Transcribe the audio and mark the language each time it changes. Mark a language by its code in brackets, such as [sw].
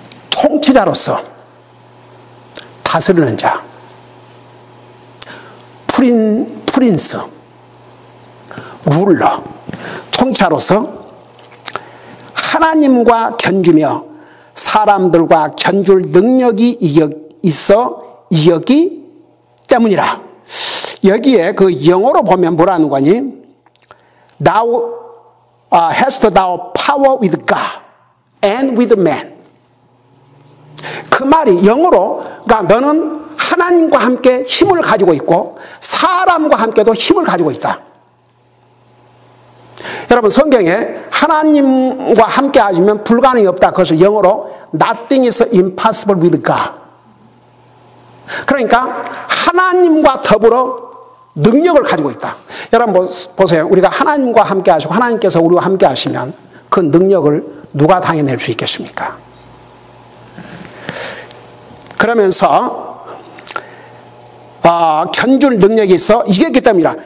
[ko] 통치자로서 다스리는 자, 프린스, 룰러, 통치자로서 하나님과 견주며 사람들과 견줄 능력이 있어 이겼기 때문이라. 여기에 그 영어로 보면 뭐라는 거니? [en] Thou hast thou power with God and with man. [ko] 그 말이 영어로, 그러니까 너는 하나님과 함께 힘을 가지고 있고 사람과 함께도 힘을 가지고 있다. 여러분 성경에 하나님과 함께 하시면 불가능이 없다. 그것을 영어로 [en] Nothing is impossible with God. [ko] 그러니까 하나님과 더불어 능력을 가지고 있다. 여러분 보세요. 우리가 하나님과 함께 하시고 하나님께서 우리와 함께 하시면 그 능력을 누가 당해낼 수 있겠습니까? 그러면서 견줄 능력이 있어 이겼기 때문이라.